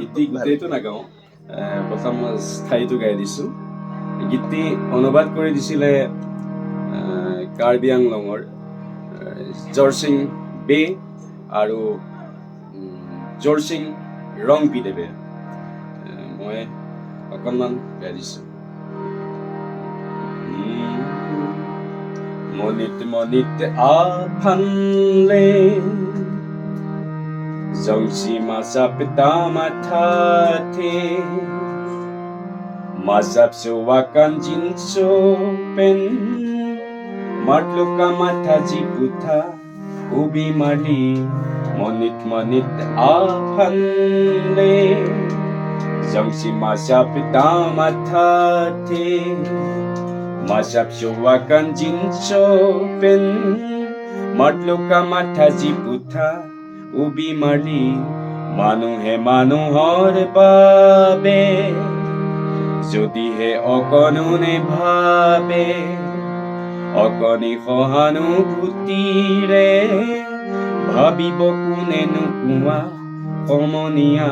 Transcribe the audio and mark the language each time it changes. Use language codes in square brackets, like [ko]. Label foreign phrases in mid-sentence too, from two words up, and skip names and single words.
[as] গোটেইটো নাগাওঁ প্ৰথম স্থায়ীটো গাই দিছোঁ গীতটি অনুবাদ কৰি দিছিলে কাৰ্বি আংলঙৰ জৰচিং বে আৰু জৰচিং ৰংপিদেৱে মই অকণমান গাই দিছোঁ [mjw] মনিত আফানলে জংচি মাছাপ দামাথাথে mazap suwakan jinso pen matluka mataji putha ubi mali monit apanle jangsi mazap damathathe mazap suwakan jinso pen matluka mataji putha ubi mali [as] মানুহে মানুহৰ বাবে যদিহে অকণোনে ভাবে, অকণি সহানুভূতিৰে ভাবিব কোনেনো কোৱা সমনীয়া।